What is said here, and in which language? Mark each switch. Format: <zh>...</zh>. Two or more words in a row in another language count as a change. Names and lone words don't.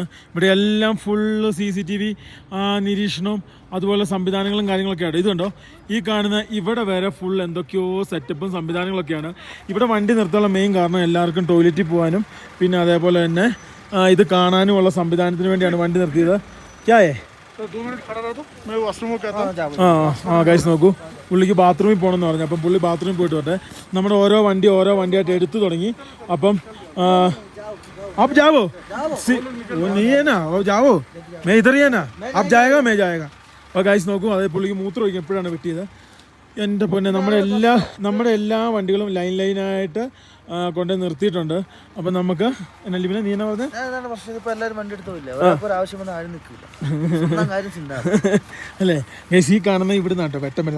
<ml>ഇവിടെ എല്ലാം ഫുള്ള് CCTV നിരീക്ഷണവും അതുപോലെ സംവിധാനങ്ങളും കാര്യങ്ങളൊക്കെയാണ്. ഇതുണ്ടോ ഈ കാണുന്ന ഇവിടെ വരെ ഫുൾ എന്തൊക്കെയോ സെറ്റപ്പും സംവിധാനങ്ങളൊക്കെയാണ്. ഇവിടെ വണ്ടി നിർത്താനുള്ള മെയിൻ കാരണം എല്ലാവർക്കും ടോയ്ലറ്റിൽ പോകാനും പിന്നെ അതേപോലെ തന്നെ ഇത് കാണാനുമുള്ള സംവിധാനത്തിന് വേണ്ടിയാണ് വണ്ടി നിർത്തിയത്.</ml> <hi>ക്യായേ 2 मिनट खड़ा रहो तो मैं वॉशरूम में कहता हूँ.</hi> <ml>ഗൈസ് നോക്കൂ, പുള്ളിക്ക് ബാത്റൂമിൽ പോകണമെന്ന് പറഞ്ഞു. അപ്പം പുള്ളി ബാത്റൂമിൽ പോയിട്ട് വരട്ടെ. നമ്മുടെ ഓരോ വണ്ടിയായിട്ട് എടുത്തു തുടങ്ങി.</ml> <hi>അപ്പം आप जाओ वो नहीं है ना, वो जाओ मैं इधर ही है ना, आप जाएगा मैं जाएगा.</hi> <ml>അപ്പോൾ ഗൈസ് നോക്കൂ, അതായത് പുള്ളിക്ക് മൂത്രം ഒഴിക്കും എപ്പോഴാണ് വെട്ടിയത്. എൻ്റെ പൊന്നെ, നമ്മുടെ എല്ലാ വണ്ടികളും ലൈനായിട്ട് കൊണ്ട് നിർത്തിയിട്ടുണ്ട്. അപ്പം നമുക്ക് എന്നാ ലിബിനെ നീ എന്നാ പറഞ്ഞത് ഇപ്പൊ എല്ലാവരും വണ്ടി എടുത്തില്ല, ആവശ്യം വന്നാൽ ആരും നിൽക്കില്ല. അല്ലേ ഗൈസ്, ഈ കാണുന്ന ഇവിടുന്ന് കേട്ടോ വെട്ടം വരുന്നത്.</ml>